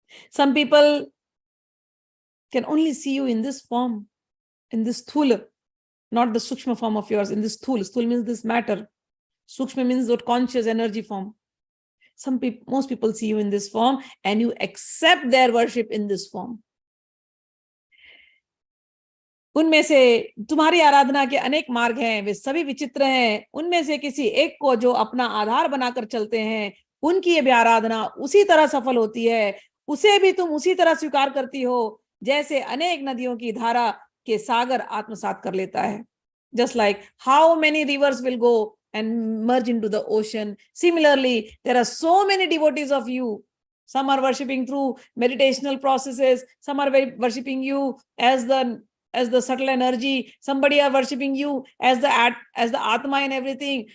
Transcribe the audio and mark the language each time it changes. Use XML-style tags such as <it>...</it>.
<en>Some people can only see you in this form, in this sthula, not the sukshma form of yours, in this sthula. Sthula means this matter. Sukshma means that conscious energy form. Most people see you in this form and you accept their worship in this form.</en> <hi>उनमें से तुम्हारी आराधना के अनेक मार्ग हैं, वे सभी विचित्र हैं. उनमें से किसी एक को जो अपना आधार बनाकर चलते हैं, उनकी ये भी आराधना उसी तरह सफल होती है. उसे भी तुम उसी तरह स्वीकार करती हो जैसे अनेक नदियों की धारा के सागर आत्मसात कर लेता है.</hi> <en>Just like how many rivers will go and merge into the ocean. Similarly, there are so many devotees of you. Some are worshipping through meditational processes. Some are worshipping you as the subtle energy. Somebody are worshipping you as the Atma and everything.</en>